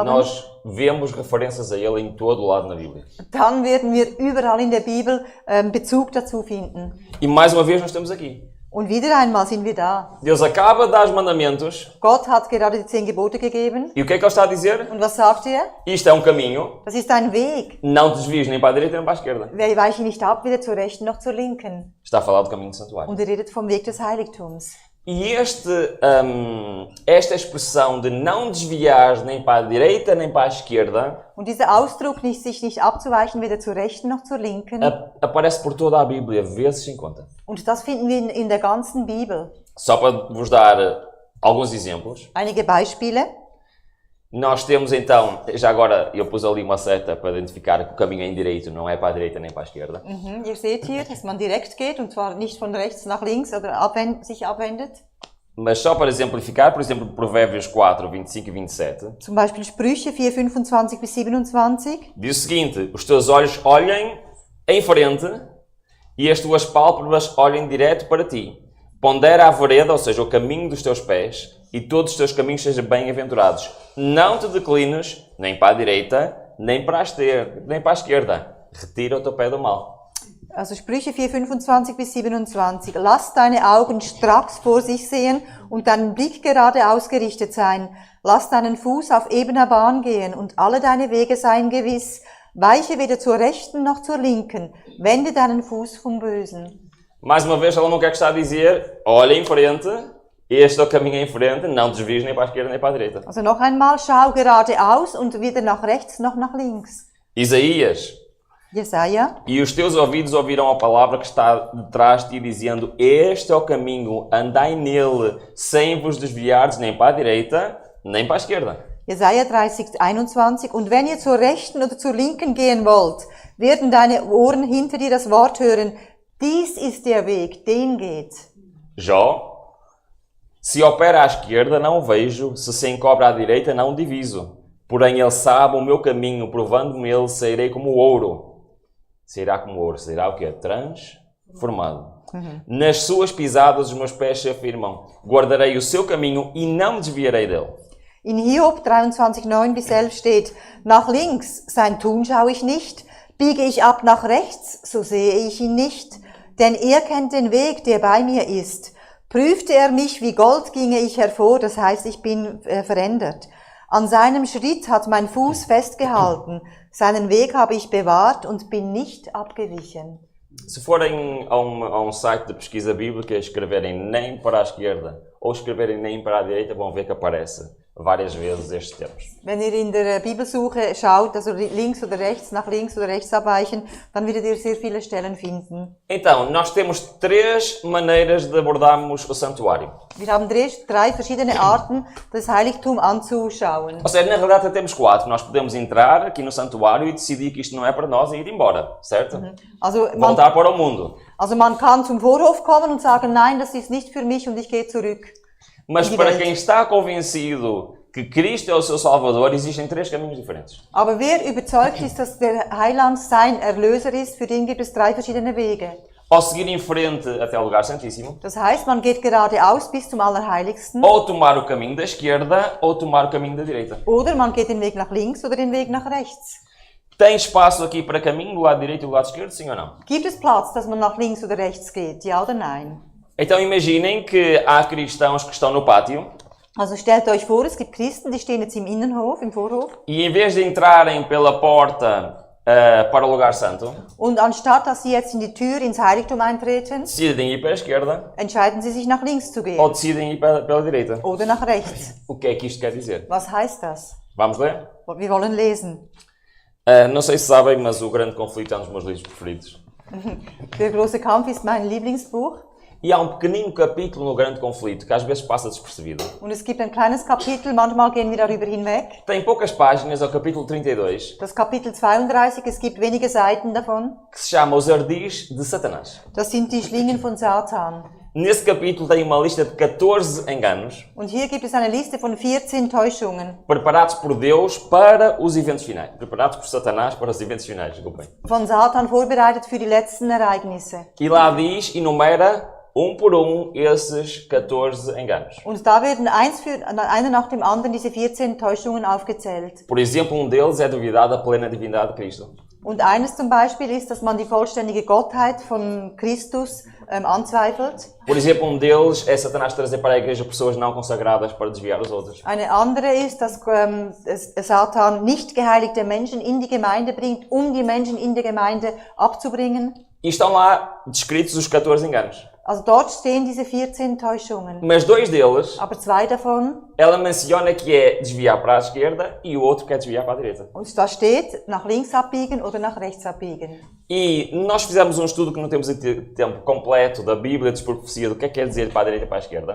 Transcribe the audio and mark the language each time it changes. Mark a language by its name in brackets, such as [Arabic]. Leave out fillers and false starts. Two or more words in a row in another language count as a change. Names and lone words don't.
[Portuguese] nós vemos referências a ele em todo o lado na Bíblia. [German] dann werden wir überall in der Bibel Bezug dazu finden. [Portuguese] E mais uma vez nós estamos aqui. [German] Und wieder einmal sind wir da. [Portuguese] Deus acaba de dar os mandamentos [German] Gott hat gerade die 10 Gebote gegeben. [Portuguese] e o que é que ele está a dizer? [German] Und was sagt er? [Portuguese] Isto é um caminho, [German] Das ist ein Weg. [Portuguese] não te desvies nem para a direita nem para a esquerda. [German] Weiche nicht ab, weder zur Rechten noch zur Linken. [Portuguese] Está a falar do caminho do santuário. [German] Und er redet vom Weg des Heiligtums. [Portuguese] E esta expressão de não desviar nem para a direita nem para a esquerda [German] Und dieser Ausdruck, sich nicht abzuweichen, weder zur Rechten noch zur Linken. [Portuguese] aparece por toda a Bíblia, vezes sem conta. [German] Und das finden wir in der ganzen Bibel. [Portuguese] Só para vos dar alguns exemplos. [German] Einige Beispiele. [Portuguese] Nós temos então, já agora eu pus ali uma seta para identificar que o caminho é em direito, não é para a direita nem para a esquerda. [German] Ihr seht hier, dass man direkt geht und zwar nicht von rechts nach links oder sich abwendet. [Portuguese] Mas só para exemplificar, por exemplo, Provérbios 4, 25 e 27, [German] Zum Beispiel Sprüche 4, 25 bis 27. [Portuguese] diz o seguinte: os teus olhos olhem em frente e as tuas pálpebras olhem direto para ti. Pondera a vereda, ou seja, o caminho dos teus pés, e todos os teus caminhos sejam bem-aventurados. Não te declines nem para a direita, nem para a esquerda. Retira o teu pé do mal. [German] Also Sprüche 4, 25 bis 27. Lass deine Augen stracks vor sich sehen und deinen Blick gerade ausgerichtet sein. Lass deinen Fuß auf ebener Bahn gehen und alle deine Wege seien gewiss. Weiche weder zur Rechten noch zur Linken. Wende deinen Fuß vom Bösen. [Portuguese] Mais uma vez, ela não quer que está a dizer, olha em frente, este é o caminho em frente, não desvies nem para a esquerda nem para a direita. [German] Also noch einmal, schau geradeaus und weder nach rechts noch nach links. [Portuguese] Isaías: [German] Jesaja. [Portuguese] e os teus ouvidos ouvirão a palavra que está detrás de ti, dizendo, este é o caminho, andai nele, sem vos desviardes nem para a direita, nem para a esquerda. [German] Jesaja 30, 21. Und wenn ihr zur Rechten oder zur Linken gehen wollt, werden deine Ohren hinter dir das Wort hören. Dies ist der Weg, den geht. [Portuguese] Jó: se opera à esquerda, não o vejo, se encobre à direita, não o diviso. Porém, ele sabe o meu caminho, provando-me ele, sairei como ouro. Sairá como ouro, sairá o quê? Transformado. Nas suas pisadas os meus pés se afirmam. Guardarei o seu caminho e não me desviarei dele. [German] In Hiob 23,9 bis 11 steht, nach links, sein Tun schaue ich nicht, biege ich ab nach rechts, so sehe ich ihn nicht, denn er kennt den Weg, der bei mir ist. Prüfte er mich wie Gold, ginge ich hervor, das heißt, ich bin verändert. An seinem Schritt hat mein Fuß festgehalten, seinen Weg habe ich bewahrt und bin nicht abgewichen. [Portuguese] Se forem a um site de pesquisa bíblica e escreverem nem para a esquerda ou escreverem nem para a direita, vão ver que aparece várias vezes estes termos. [German] Wenn ihr in der Bibelsuche schaut, also links oder rechts abweichen, dann werdet ihr sehr viele Stellen finden. [Portuguese] Então, nós temos três maneiras de abordarmos o santuário. [German] Wir haben drei verschiedene Arten, das Heiligtum anzuschauen. [Portuguese] Ou seja, na realidade até temos quatro. Nós podemos entrar aqui no santuário e decidir que isto não é para nós e ir embora, certo? [German] Also [Portuguese] Voltar para o mundo. [German] man kann zum Vorhof kommen und sagen, nein, das ist nicht für mich und ich gehe zurück. [Portuguese] Mas para quem está convencido que Cristo é o seu Salvador, existem três caminhos diferentes. [German] Aber wer überzeugt ist, dass der Heiland sein Erlöser ist, für den gibt es drei verschiedene Wege. [Portuguese] Ou seguir em frente até o lugar santíssimo. [German] Das heißt, man geht geradeaus bis zum Allerheiligsten. [Portuguese] Ou tomar o caminho da esquerda ou tomar o caminho da direita. [German] Oder man geht den Weg nach links oder den Weg nach rechts. [Portuguese] Tem espaço aqui para caminho do lado direito e do lado esquerdo, sim ou não? [German] Gibt es Platz, dass man nach links oder rechts geht? Ja oder nein? [Portuguese] Então imaginem que há cristãos que estão no pátio [German] Also stellt euch vor, es gibt Christen, die stehen jetzt im Innenhof, im Vorhof. [Portuguese] e em vez de entrarem pela porta para o lugar santo, [German] Und anstatt, dass sie jetzt in die Tür ins Heiligtum eintreten, [Portuguese] decidem ir para a esquerda [German] entscheiden sie sich nach links zu [Portuguese] ou [German] gehen. [Portuguese] decidem ir pela direita. [German] Oder nach rechts. [Portuguese] O que é que isto quer dizer? [German] Was heißt das? [Portuguese] Vamos ler? [German] Wir wollen lesen. [Portuguese] Não sei se sabem, mas o Grande Conflito é um dos meus livros preferidos. [German] Der große Kampf ist mein Lieblingsbuch. [Portuguese] E há um pequenino capítulo no Grande Conflito que às vezes passa despercebido. [German] Und es gibt ein kleines Kapitel, manchmal gehen wir darüber hinweg. [Portuguese] Tem poucas páginas, é o capítulo 32, [German] Das Kapitel 32, es gibt wenige Seiten davon. [Portuguese] que se chama Os Ardis de Satanás. [German] Das sind die Schlingen von Satan. [Portuguese] Nesse capítulo tem uma lista de 14 enganos [German] Und hier gibt es eine Liste von 14 Täuschungen. [Portuguese] preparados por Deus para os eventos finais. Preparados por Satanás para os eventos finais, desculpem. [German] Von Satan vorbereitet für die letzten Ereignisse. [Portuguese] E lá diz, enumera por esses 14 enganos. [German] Und da werden einer nach dem anderen diese 14 Täuschungen aufgezählt. [Portuguese] Por exemplo, deles é duvidar da plena divindade de Cristo. [German] Und eines zum Beispiel ist, dass man die vollständige Gottheit von Christus anzweifelt. [Portuguese] Por exemplo, deles é Satanás trazer para a igreja pessoas não consagradas para desviar os outros. [German] Eine andere ist, dass Satan nicht geheiligte Menschen in die Gemeinde bringt, um die Menschen in der Gemeinde abzubringen. [Portuguese] E estão lá descritos os 14 enganos. [German] Also dort stehen diese 14 Täuschungen. [Portuguese] Mas dois deles, [German] Aber zwei davon, [Portuguese] ela menciona que é desviar para a esquerda e o outro que é desviar para a direita. [German] und da steht, nach links abbiegen oder nach rechts abbiegen. [Portuguese] E nós fizemos um estudo que não temos tempo completo da Bíblia, de profecia, do que é quer dizer para a direita e para a esquerda.